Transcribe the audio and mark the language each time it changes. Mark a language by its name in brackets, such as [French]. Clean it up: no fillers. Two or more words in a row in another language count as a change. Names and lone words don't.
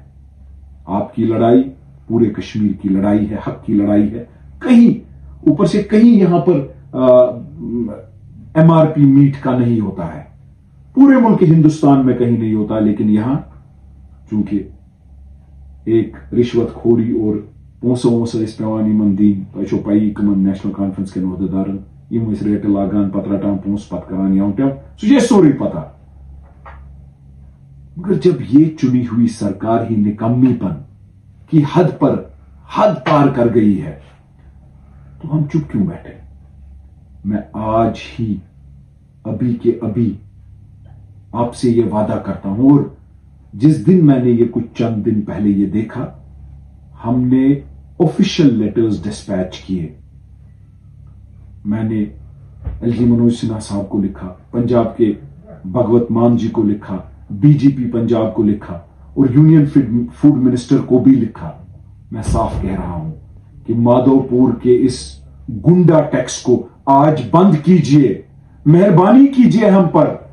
[Urdu] آپ کی لڑائی پورے کشمیر کی لڑائی ہے، حق کی لڑائی ہے۔ کہیں اوپر سے کہیں یہاں پر ایم آر پی میٹ کا نہیں ہوتا ہے، پورے ملک ہندوستان میں کہیں نہیں ہوتا، لیکن یہاں چونکہ ایک رشوت خوری اور [Kashmiri] پونسہٕ وونسہٕ ٲسۍ پٮ۪وان یِمن دِنۍ تۄہہِ چھو پیی کٕمن نیشنل کانفرنس کٮ۪ن عہدٕدارن یِم ٲسۍ ریٹہٕ لاگان پتہٕ رٹان پونسہٕ پتہٕ کران یوٕ ٹیوٕ سُہ چھُ اَسہِ سورُے پتہ [Urdu] مگر جب یہ چنی ہوئی سرکار ہی نکمی پن کی حد پار کر گئی ہے تو ہم چپ کیوں بیٹھے. میں آج ہی ابھی کے ابھی آپ سے یہ وعدہ کرتا ہوں اور جس دن میں نے یہ کچھ چند دن پہلے یہ دیکھا ہم نے [English] official letters dispatch [Urdu] کیے. میں نے ایل جی منوج سنہا صاحب کو لکھا, پنجاب کے بھگوت مان جی کو لکھا, ڈی جی پی پنجاب کو لکھا اور [English] Union Food Minister [Urdu] کو بھی لکھا. میں صاف کہہ رہا ہوں کہ مادھو پور کے اس گنڈا ٹیکس کو آج بند کیجئے, مہربانی کیجئے ہم پر.